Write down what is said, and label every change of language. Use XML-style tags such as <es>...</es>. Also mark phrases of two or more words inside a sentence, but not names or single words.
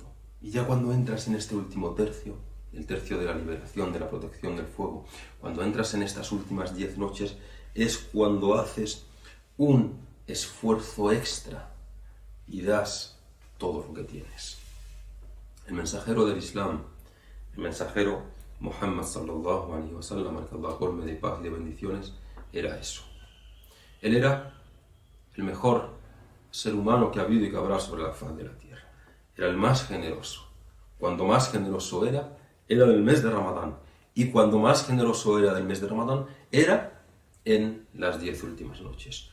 <es>Y ya cuando entras en este último tercio, el tercio de la liberación, de la protección del fuego, cuando entras en estas últimas 10 noches, es cuando haces un esfuerzo extra y das todo lo que tienes. El mensajero del Islam, el mensajero</es> <ar>محمد صلى الله عليه وسلم,</ar> <es>al que Allah colme de paz y de bendiciones, era eso. Él era el mejor ser humano que ha habido y que habrá sobre la faz de la tierra. Era el más generoso. Cuando más generoso era del mes de Ramadán. Y cuando más generoso era del mes de Ramadán, era en las 10 últimas noches.</es>